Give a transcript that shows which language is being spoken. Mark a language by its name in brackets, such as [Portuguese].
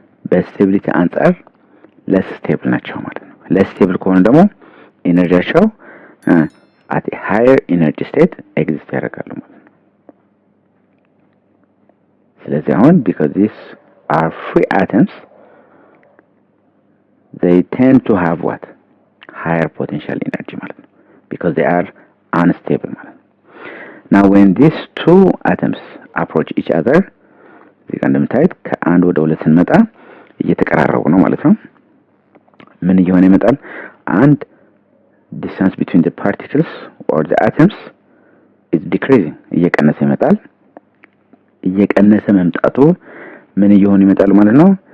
[Amharic] በስቴቢሊቲ አንጻር ለስ ስቴብል ናቸው ማለት ነው። ለስ ስቴብል ከሆነ ደግሞ ኢነርጂያቸው [English] at a higher energy state exist [Amharic] ያደርጋሉ ማለት ነው። ስለዚህ አሁን [English] because these are free atoms, they tend to have what? Higher potential energy [Amharic] ማለት ነው, [English] because they are unstable ማለት ነው. Now when these two atoms approach each other, [Amharic] እዚህ ጋር እንደምታዩት ከአንድ ወደ ሁለት ስንመጣ እየተቀራረቡ ነው ማለት ነው። ምን እየሆነ ይመጣል? አንድ [English] distance between the particles or the atoms is decreasing, [Amharic] እየቀነሰ ይመጣል። እየቀነሰ መምጣቱ ምን እየሆነ ይመጣል ማለት ነው?